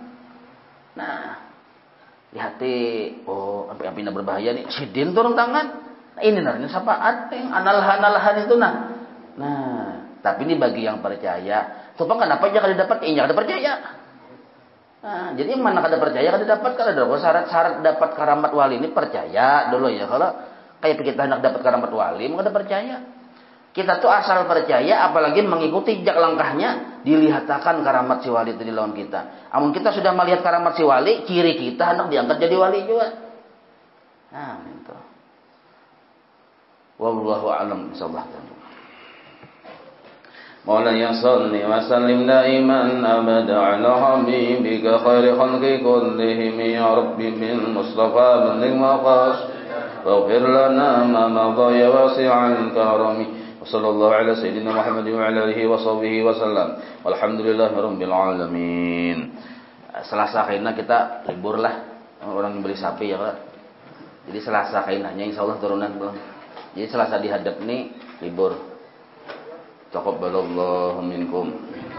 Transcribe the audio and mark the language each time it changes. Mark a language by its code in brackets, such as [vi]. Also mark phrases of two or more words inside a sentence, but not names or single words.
[bjn] Nah, di hati, sampai pindah berbahaya nih. Sidin turun tangan. Nah, ini namanya syafaat yang analahan itu Nah, tapi ini bagi yang percaya. Supaya kenapa jangan didapat? Ini ada percaya. Nah, jadi yang mana kada percaya kada dapat kada ada syarat dapat karamat wali ini percaya dulu ya. Kalau kayak kita hendak dapat karamat wali, maka kada percaya. Kita tuh asal percaya, apalagi mengikuti jejak langkahnya, dilihatkan karamat si wali itu di lawan kita. Amun kita sudah melihat karamat si wali, ciri kita hendak diangkat jadi wali juga. Nah, itu. [ar] والله أعلم بالصواب. مولاي صل وسلم دائما أبدا على حبيبك خير خلق كلهم يا رب بالمصطفى بلغ مقاصد واغفر لنا ما مضى يا واسع الكرم صلى الله على سيدنا محمد وعلى آله وصحبه وسلم. والحمد لله رب العالمين. [bjn] Selasa kaina kita libur lah. Orang yang beli sapi ya Pak. Jadi Selasa kainanya insyaallah turunan belum. Jadi Selasa dihadap nih libur. [ar] تقبل الله منكم.